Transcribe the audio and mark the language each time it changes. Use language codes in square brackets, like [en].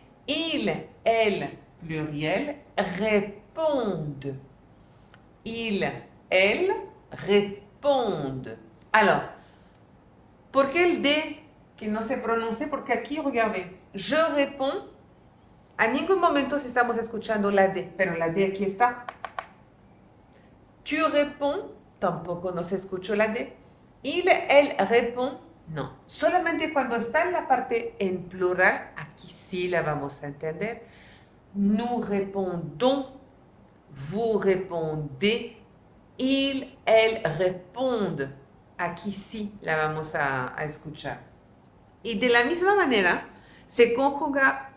[fr] Il, elle, pluriel, répondent. Il, elle, répondent. Alors, [es] ¿por qué el D que no se pronuncia? Porque aquí, [fr] regardez, je réponds. [es] A ningún momento estamos escuchando la D, pero la D aquí está. [fr] Tu réponds, [es] tampoco no se escuchó la D. [fr] Il, elle répond, [es] no. Solamente cuando está en la parte en plural, aquí sí la vamos a entender. [fr] Nous répondons, vous répondez, ils, elles répondent. [es] Aquí sí la vamos a escuchar. Y de la misma manera se conjuga